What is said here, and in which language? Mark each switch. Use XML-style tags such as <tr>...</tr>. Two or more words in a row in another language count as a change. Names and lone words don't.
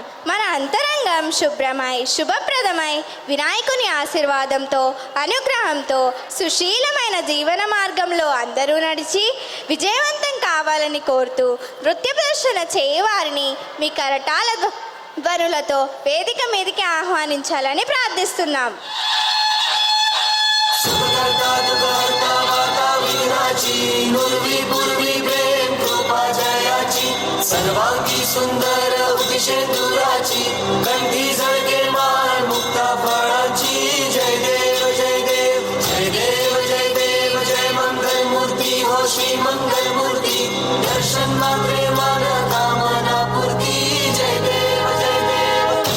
<te>మన అంతరంగం శుభ్రమై శుభప్రదమై వినాయకుని ఆశీర్వాదంతో అనుగ్రహంతో సుశీలమైన జీవన మార్గంలో అందరూ నడిచి విజయవంతం కావాలని కోరుతూ నృత్య ప్రదర్శన చేయవారిని మీ కరటాల ధ్వనులతో వేదిక మీదకి ఆహ్వానించాలని ప్రార్థిస్తున్నాం.</te> <mr>सर्वांगी सुंदर उदिशेंदुराची कंठी झळके मान मुक्ता फळाची जय देव जय देव जय देव जय देव जय मंगल मूर्ती हो श्री मंगल मूर्ती दर्शन मात्रे मान कामना पूर्ती जय देव जय देव.</mr>